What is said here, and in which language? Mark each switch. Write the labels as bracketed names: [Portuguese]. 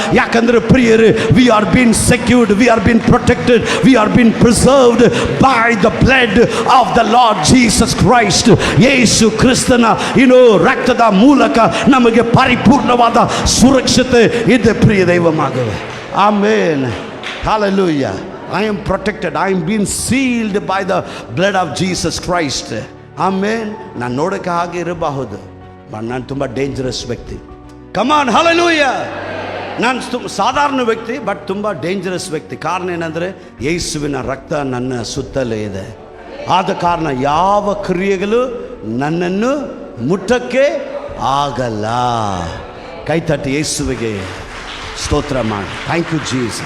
[Kannada] ಯಾಕಂದ್ರೆ ಪ್ರಿಯರೇ, [English] We are been secured, we are been protected, we are been preserved by the blood of the Lord Jesus Christ. [Kannada] ಯೇಸು ಕ್ರಿಸ್ತನ ರಕ್ತದ ಮೂಲಕ ನಮಗೆ ಪರಿಪೂರ್ಣವಾದ ಸುರಕ್ಷತೆ ಇದೆ ಪ್ರಿಯ ದೈವ ಮಗವೇ. [English] Amen. Hallelujah. I am protected. I am being sealed by the blood of Jesus Christ. [Kannada] Amen. ನಾನು ನೋಡೋಕ್ಕೆ ಹಾಗೆ ಇರಬಹುದು, ಬಟ್ ನಾನು ತುಂಬ ಡೇಂಜರಸ್ ವ್ಯಕ್ತಿ. [English] Come on, hallelujah. [Kannada] ನಾನು ಸಾಧಾರಣ ವ್ಯಕ್ತಿ, ಬಟ್ ತುಂಬ ಡೇಂಜರಸ್ ವ್ಯಕ್ತಿ. ಕಾರಣ ಏನಂದರೆ ಯೇಸುವಿನ ರಕ್ತ ನನ್ನ ಸುತ್ತಲೇ ಇದೆ. ಆದ ಕಾರಣ ಯಾವ ಕ್ರಿಯೆಗಳು ನನ್ನನ್ನು ಮುಟ್ಟಕ್ಕೆ ಆಗಲ್ಲ. ಕೈತಟ್ಟಿ ಯೇಸುವಿಗೆ ಸ್ತೋತ್ರ ಮಾಡಿ. [English] Thank you Jesus.